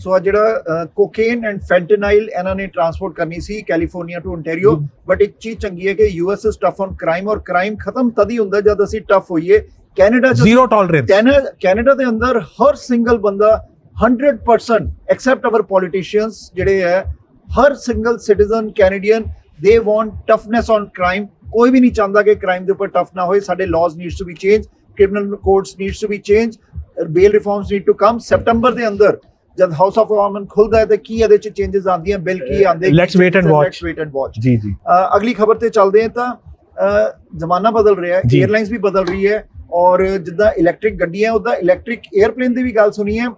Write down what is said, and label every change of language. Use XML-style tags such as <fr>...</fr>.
<pa>ਸੋ ਆ ਜਿਹੜਾ cocaine and ਫੈਂਟਨਾਈਲ ਇਹਨਾਂ ਨੇ ਟਰਾਂਸਪੋਰਟ ਕਰਨੀ ਸੀ ਕੈਲੀਫੋਰਨੀਆ ਟੂ ਓਨਟਾਰੀਓ, ਬਟ ਇੱਕ ਚੀਜ਼ ਚੰਗੀ ਹੈ ਕਿ</pa> <en>US is tough on crime,</en> <pa>ਔਰ ਕ੍ਰਾਈਮ ਖਤਮ ਤਦ ਹੀ ਹੁੰਦਾ ਜਦ ਅਸੀਂ ਟਫ ਹੋਈਏ। ਕੈਨੇਡਾ ਜ਼ੀਰੋ ਟੋਲਰੈਂਸ, ਕੈਨੇਡਾ ਦੇ ਅੰਦਰ ਹਰ ਸਿੰਗਲ ਬੰਦਾ 100%</pa> <en>except our politicians</en> <pa>ਜਿਹੜੇ ਹੈ, ਹਰ single citizen Canadian they</pa> <en>Want toughness on crime.</en> <pa>ਕੋਈ ਵੀ ਨਹੀਂ ਚਾਹੁੰਦਾ ਕਿ ਕ੍ਰਾਈਮ ਦੇ ਉੱਪਰ ਟਫ ਨਾ ਹੋਏ।</pa> <en>ਸਾਡੇ laws needs to be change, criminal codes needs to be changed, bail reforms need to come।</en> <pa>September ਦੇ ਅੰਦਰ ਜਦ ਹਾਊਸ ਆਫ ਕਾਮਨ ਖੁੱਲਦਾ ਹੈ ਤੇ ਕੀ ਇਹਦੇ ਚ ਚੇਂਜਸ ਆਉਂਦੀਆਂ, ਬਿੱਲ ਕੀ ਆਉਂਦੇ,</pa> <en>Let's wait and watch. ਜੀ</en> <pa>ਅਗਲੀ ਖਬਰ ਤੇ ਚੱਲਦੇ ਹਾਂ। ਤਾਂ ਜ਼ਮਾਨਾ ਬਦਲ ਰਿਹਾ ਹੈ, 에ਅਰਲਾਈਨਸ ਵੀ ਬਦਲ ਰਹੀ ਹੈ, ਔਰ ਜਿੱਦਾਂ ਇਲੈਕਟ੍ਰਿਕ ਗੱਡੀਆਂ ਉਹਦਾ ਇਲੈਕਟ੍ਰਿਕ 에ਅਰਪਲੇਨ ਦੀ ਵੀ ਗੱਲ ਸੁਣੀ ਹੈ।</pa>